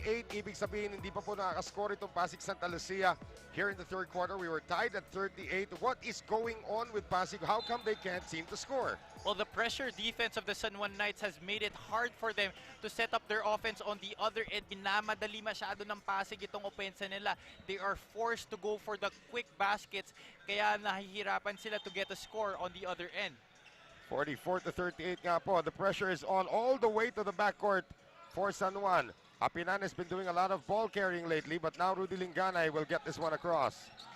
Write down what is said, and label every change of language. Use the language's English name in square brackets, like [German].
[Filipino] Ibig sabihin, hindi pa po nakakascore itong Pasig Santa Lucia [English] here in the third quarter. We were tied at 38. What is going on with Pasig? How come they can't seem to score? Well, the pressure defense of the San Juan Knights has made it hard for them to set up their offense on the other end. [Filipino] Minamadali masyado ng Pasig itong opensa nila. [English] They are forced to go for the quick baskets, [Filipino] kaya nahihirapan sila [English] to get a score on the other end. [Filipino] 44-38 nga po. [English] The pressure is on all the way to the backcourt for San Juan. Apinan has been doing a lot of ball carrying lately, but now Rudy Linganay will get this one across.